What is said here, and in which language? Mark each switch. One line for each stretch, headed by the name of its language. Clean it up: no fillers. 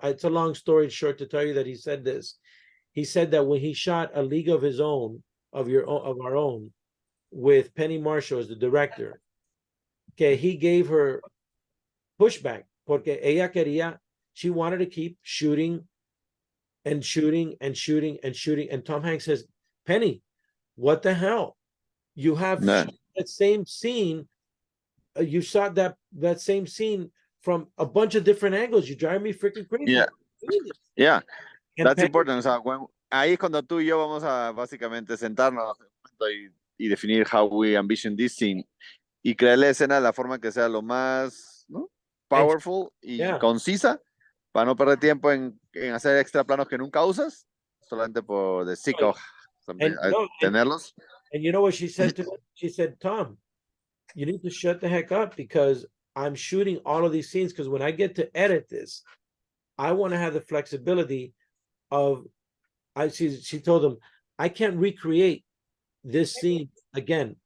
English: It's a long story short to tell you that he said this. He said that when he shot A League of His Own, of our own, with Penny Marshall as the director, okay, he gave her pushback
Spanish: porque ella quería,
English: she wanted to keep shooting and shooting and shooting and shooting. And Tom Hanks says, "Penny, what the hell? You have that same scene. You shot that same scene from a bunch of different angles. You drive me freaking crazy." Yeah. And That's important. So
Spanish: ahí es cuando tú y yo vamos a básicamente sentarnos y definir
English: how we envision this scene
Spanish: y crear la escena de la forma que sea lo más, ¿no? Powerful y
English: Yeah.
Spanish: concisa para no perder tiempo en hacer extra planos que nunca usas, solamente por
English: the sake of And no,
Spanish: tenerlos.
English: and you know what she said to me? She said, Tom, you need to shut the heck up because I'm shooting all of these scenes because when I get to edit this, I want to have the flexibility of she told him, I can't recreate this scene again.